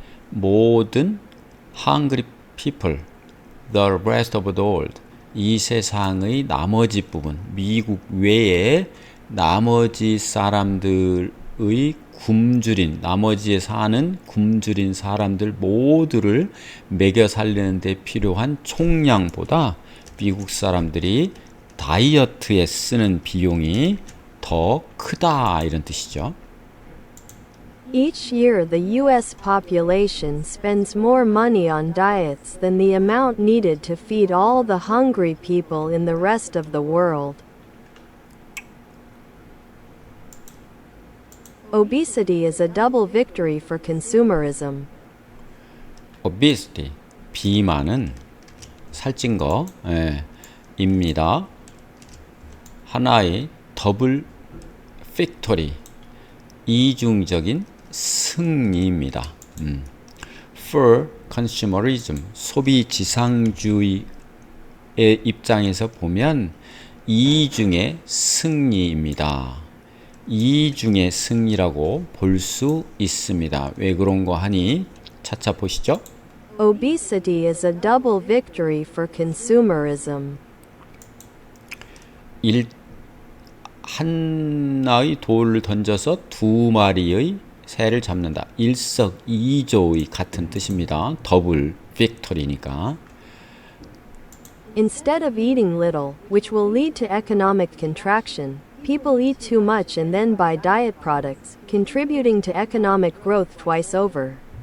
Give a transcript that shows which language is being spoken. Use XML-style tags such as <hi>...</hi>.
<ko>모든</ko> <en>hungry people, the rest of the world,</en> <ko>이 세상의 나머지 부분, 미국 외에 나머지 사람들의 굶주린, 나머지에 사는 굶주린 사람들 모두를 먹여 살리는 데 필요한 총량보다 미국 사람들이 다이어트에 쓰는 비용이 더 크다 이런 뜻이죠.</ko> <en>Each year, the U.S. population spends more money on diets than the amount needed to feed all the hungry people in the rest of the world. Obesity is a double victory for consumerism.</en> <ko>obesity, 비만은 살찐 거, 입니다. 하나의 더블 빅토리, 이중적인 승리입니다.</ko> <en>For consumerism,</en> <ko>소비 지상주의의 입장에서 보면 이중의 승리입니다. 이중의 승리라고 볼 수 있습니다. 왜 그런 거 하니 차차 보시죠.</ko> <en>Obesity is a double victory for consumerism.</en> <ko>하나의 돌을 던져서 두 마리의 새를 잡는다. 일석이조의 같은 뜻입니다. 더블 빅토리니까.</ko> <en>Instead of eating little, which will lead to economic contraction, people eat too much and then buy diet products, contributing to economic growth twice over.</en>